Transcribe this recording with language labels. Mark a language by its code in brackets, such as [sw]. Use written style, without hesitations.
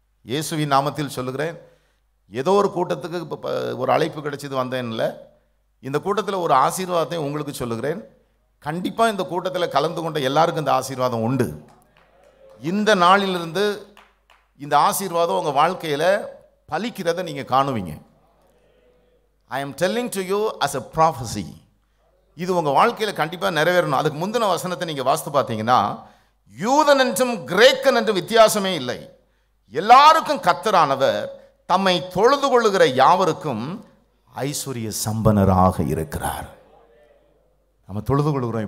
[ta] இயேசுவின் நாமத்தில் சொல்லுகிறேன். ஏதோ ஒரு கூட்டத்துக்கு இப்போ ஒரு அழைப்பு கிடைச்சது வந்தேன் இல்லை, இந்த கூட்டத்தில் ஒரு ஆசீர்வாதத்தை உங்களுக்கு சொல்லுகிறேன். கண்டிப்பாக இந்த கூட்டத்தில் கலந்து கொண்ட எல்லாருக்கும் இந்த ஆசீர்வாதம் உண்டு. இந்த நாளிலிருந்து இந்த ஆசீர்வாதம் உங்கள் வாழ்க்கையில் பலிக்கிறதை நீங்கள் காணுவீங்க. [en] I am telling to you as a prophecy. [ta] இது உங்கள் வாழ்க்கையில் கண்டிப்பாக நிறைவேறணும். அதுக்கு முந்தின வசனத்தை நீங்கள் வாசித்து பார்த்தீங்கன்னா, யூதன் என்றும் கிரேக்கன் என்றும் வித்தியாசமே இல்லை, எல்லாருக்கும் கர்த்தரானவர் தம்மை தொழுது கொள்ளுகிற யாவருக்கும் ஐஸ்வர்ய சம்பனராக இருக்கிறார். நம்ம தொழுது கொள்கிறோம்.